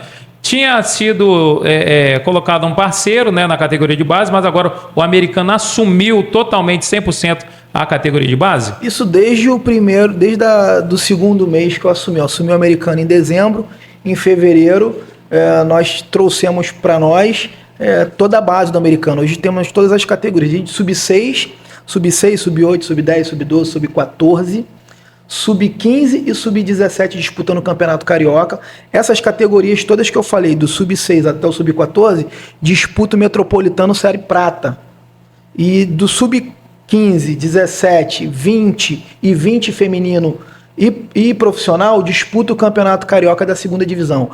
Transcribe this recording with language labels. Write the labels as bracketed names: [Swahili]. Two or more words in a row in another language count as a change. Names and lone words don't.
[Portuguese] Tinha sido colocado um parceiro, né, na categoria de base, mas agora o Americano assumiu totalmente 100% a categoria de base? Isso desde do segundo mês que eu assumi. Eu assumi o Americano em dezembro. Em fevereiro, nós trouxemos para nós toda a base do Americano. Hoje temos todas as categorias. A gente sub-6, sub-6, sub-8, sub-10, sub-12, sub-14, sub-15 e sub-17 disputando o Campeonato Carioca. Essas categorias todas que eu falei, do sub-6 até o sub-14, disputa o Metropolitano Série Prata. E do sub-15, 17, 20 e 20 feminino e profissional, disputa o Campeonato Carioca da segunda divisão.